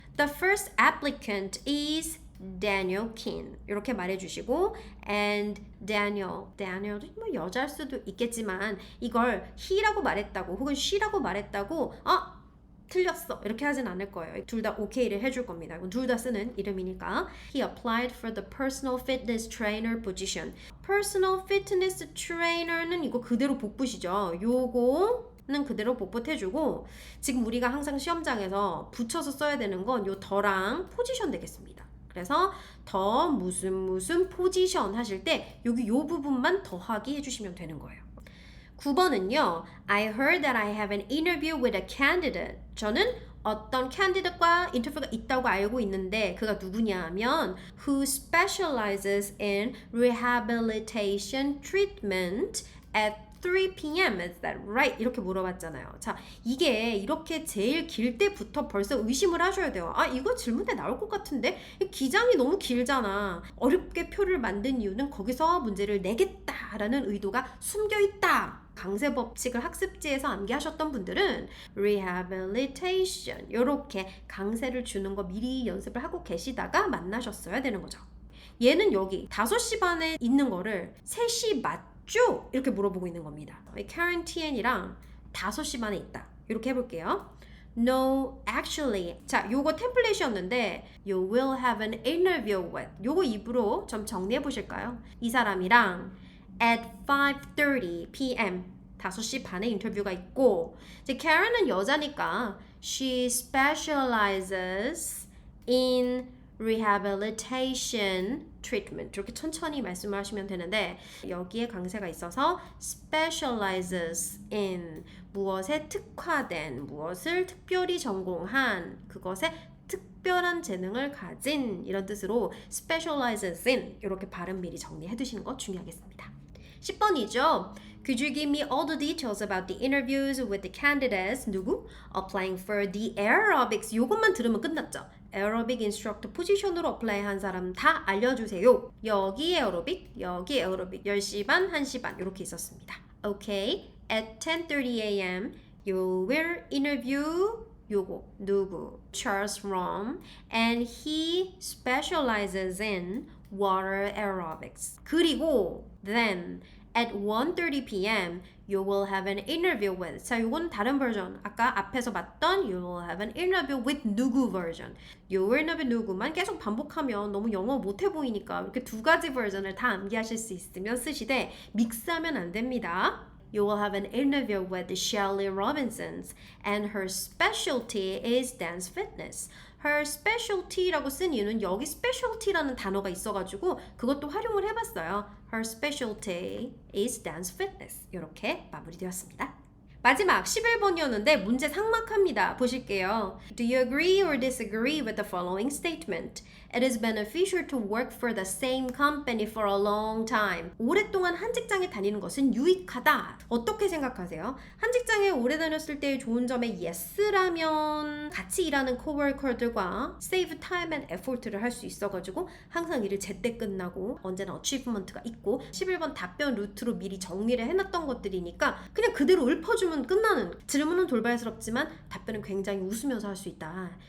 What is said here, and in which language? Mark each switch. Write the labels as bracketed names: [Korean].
[English] The first applicant is Daniel Kin [Korean] 이렇게 말해주시고 and Daniel도 뭐 여자일 수도 있겠지만 이걸 he라고 말했다고 혹은 she라고 말했다고 틀렸어 이렇게 하진 않을 거예요. 둘 다 오케이를 해줄 겁니다. 둘 다 쓰는 이름이니까 [English] He applied for the personal fitness trainer position. [Korean] Personal fitness trainer는 이거 그대로 복붙이죠. 요거는 그대로 복붙해주고 지금 우리가 항상 시험장에서 붙여서 써야 되는 건 요 더랑 포지션 되겠습니다. 그래서 더 무슨 포지션 하실 때 여기 요 부분만 더하기 해주시면 되는 거예요. 9번은요. [English] I heard that I have an interview with a candidate. [Korean] 저는 어떤 candidate과 인터뷰가 있다고 알고 있는데 그가 누구냐 하면 [English] who specializes in rehabilitation treatment at 3 p.m. Is that right? [Korean] 이렇게 물어봤잖아요. 자, 이게 이렇게 제일 길 때부터 벌써 의심을 하셔야 돼요. 이거 질문에 나올 것 같은데? 기장이 너무 길잖아. 어렵게 표를 만든 이유는 거기서 문제를 내겠다라는 의도가 숨겨있다. 강세 법칙을 학습지에서 암기하셨던 분들은 rehabilitation 이렇게 강세를 주는 거 미리 연습을 하고 계시다가 만나셨어야 되는 거죠. 얘는 여기 5시 반에 있는 거를 3시 맞죠? 이렇게 물어보고 있는 겁니다. Karen TN이랑 5시 반에 있다. 이렇게 해볼게요. [English] No, actually. [Korean] 자, 요거 템플릿이었는데 [English] You will have an interview with. [Korean] 요거 입으로 좀 정리해 보실까요? 이 사람이랑 [English] at 5:30 p.m. [Korean] 5시 반에 인터뷰가 있고 이제 Karen은 여자니까 [English] she specializes in rehabilitation treatment [Korean] 이렇게 천천히 말씀을 하시면 되는데 여기에 강세가 있어서 specializes in 무엇에 특화된 무엇을 특별히 전공한 그것에 특별한 재능을 가진 이런 뜻으로 specializes in 이렇게 발음 미리 정리해 두시는 거 중요하겠습니다. 10번이죠. [English] Could you give me all the details about the interviews with the candidates? [Korean] 누구? [English] Applying for the aerobics. [Korean] 요것만 들으면 끝났죠. 에어로빅 인스트럭터 포지션으로 어플라이한 사람 다 알려주세요. 여기 에어로빅, 여기 에어로빅 10시 반, 1시 반 이렇게 있었습니다. [English] Okay, at 10:30 a.m. you will interview [Korean] 요거 누구? [English] Charles Rom and he specializes in water aerobics. 그리고 then at 1:30 p.m. you will have an interview with. [Korean] 자, 요건 다른 버전. 아까 앞에서 봤던 [English] you will have an interview with [Korean] 누구 버전. [English] you will have [Korean] 누구만 계속 반복하면 너무 영어 못해 보이니까 이렇게 두 가지 버전을 다 암기하실 수 있으면 쓰시되 믹스하면 안 됩니다. [English] You will have an interview with Shelly Robinson and her specialty is dance fitness. [Korean] Her specialty라고 쓴 이유는 여기 specialty라는 단어가 있어가지고 그것도 활용을 해봤어요. [English] Her specialty is dance fitness. [Korean] 이렇게 마무리되었습니다. 마지막 11번이었는데 문제 삭막합니다. 보실게요. [English] Do you agree or disagree with the following statement? It is beneficial to work for the same company for a long time. [Korean] 오랫동안 한 직장에 다니는 것은 유익하다. 어떻게 생각하세요? 한 직장에 오래 다녔을 때의 좋은 점에 yes라면 같이 일하는 coworker들과 [English] save time and effort [Korean] 를 할 수 있어가지고 항상 일을 제때 끝나고 언제나 achievement가 있고 11번 답변 루트로 미리 정리를 해놨던 것들이니까 그냥 그대로 읊어주면 끝나는 질문은 돌발스럽지만 답변은 굉장히 웃으면서 할 수 있다.